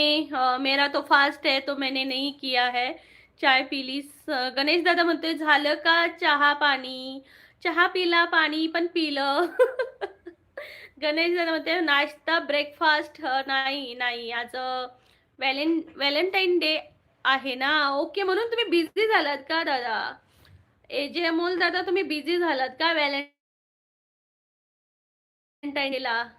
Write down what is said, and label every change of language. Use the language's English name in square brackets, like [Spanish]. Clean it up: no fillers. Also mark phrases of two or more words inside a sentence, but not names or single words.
[Hindi] मेरा तो फास्ट है तो मैंने नहीं किया है, चाय पी ली। [Marathi] गणेश दादा म्हणतोय झालं का चहा पाणी? चहा पिला पाणी पण पिलं. गणेश दादा म्हणते नाश्ता ब्रेकफास्ट नाही नाही आज व्हॅलेंटाईन डे आहे ना. ओके, म्हणून तुम्ही बिझी झालात का दादा? एजे अमोल दादा तुम्ही बिझी झालात का व्हॅलेंटाईनला?